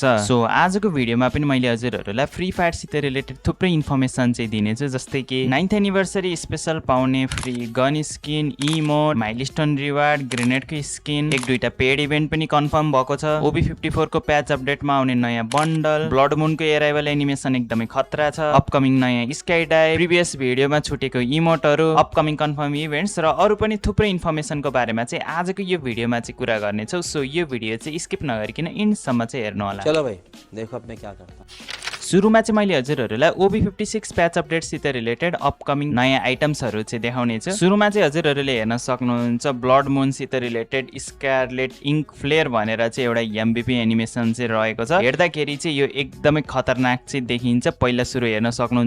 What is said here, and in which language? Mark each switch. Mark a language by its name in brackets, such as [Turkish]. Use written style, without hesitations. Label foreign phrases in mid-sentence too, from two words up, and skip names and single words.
[Nepali] सो आजको भिडियोमा पनि मैले हजुरहरूलाई फ्री फायरसित रिलेटेड थुप्रै इन्फर्मेसन चाहिँ दिनेछु, जस्तै कि 9th एनिभर्सरी स्पेशल पाउने [English] free gun skin, [Nepali] इमोट, [English] milestone reward, [Nepali] ग्रेनेडको स्किन, एक दुईटा [English] paid event [Nepali] पनि कन्फर्म भएको छ, OB54 को [English] patch update [Nepali] आउने नयाँ बन्डल, ब्लड मुनको [English] arrival animation [Nepali] एकदमै खतरा छ, अपकमिङ नयाँ [English] sky dive, previous video [Nepali] छुटेको इमोटहरू, [English] upcoming confirm events [Nepali] र अरू पनि थुप्रै इन्फर्मेसनको बारेमा चाहिँ आजको यो भिडियोमा चाहिँ कुरा गर्नेछौँ। सो यो भिडियो चाहिँ स्किप नगरिकन इन्डसम्म चाहिँ हेर्नु होला। [Hindi] चलो भाई देखो अब मैं क्या करता हूँ। [Nepali] सुरुमा चाहिँ मैले हजुरहरूलाई OB56 [English] patch update [Nepali] रिलेटेड [English] upcoming new items [Nepali] चाहिँ देखाउने छु। सुरुमा चाहिँ हजुरहरूले हेर्न सक्नुहुन्छ ब्लड मुनसित रिलेटेड [English] scarlet ink flare [Nepali] भनेर चाहिँ एउटा [English] MVP animation [Nepali] चाहिँ रहेको छ। हेर्दाखेरि चाहिँ यो एकदमै खतरनाक चाहिँ देखिन्छ। पहिला सुरु हेर्न सक्नुहुन्छ।